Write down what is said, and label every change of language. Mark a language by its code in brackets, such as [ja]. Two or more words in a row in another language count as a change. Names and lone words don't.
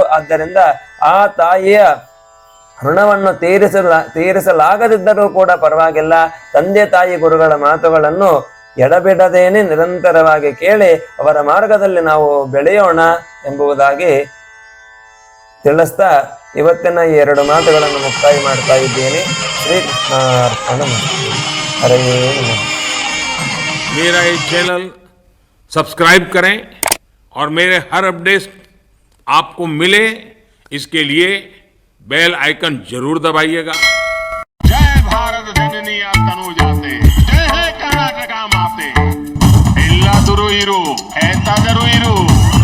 [kn] ಆದ್ದರಿಂದ ಆ ತಾಯಿಯ ಋಣವನ್ನು ತೀರಿಸಲಾಗದಿದ್ದರೂ ಕೂಡ ಪರವಾಗಿಲ್ಲ, ತಂದೆ ತಾಯಿ ಗುರುಗಳ ಮಾತುಗಳನ್ನು ಎಡಬಿಡದೇನೆ ನಿರಂತರವಾಗಿ ಕೇಳಿ ಅವರ ಮಾರ್ಗದಲ್ಲಿ ನಾವು ಬೆಳೆಯೋಣ ಎಂಬುದಾಗಿ ತಿಳಿಸ್ತಾ ಇವತ್ತಿನ ಈ 2 ಮಾತುಗಳನ್ನು ಮುಕ್ತಾಯ ಮಾಡ್ತಾ ಇದ್ದೇನೆ. ಶ್ರೀಕೃಷ್ಣಾರ್ಪಣ. ಹರೇ ನಮಃ. [hi] मेरा ये चैनल सब्सक्राइब करें और मेरे हर अपडेट आपको मिले, इसके लिए बेल आइकन जरूर दबाइएगा. [kn] ಜಯ ಭಾರತ ಜನನಿ ತನು ಜಾತೆ, ಜಯ ಹೇ ಕರ್ನಾಟಕ ಮಾತೆ. ಎಲ್ಲ ದುರು ಇರು, ಏತಾದರು ಇರು.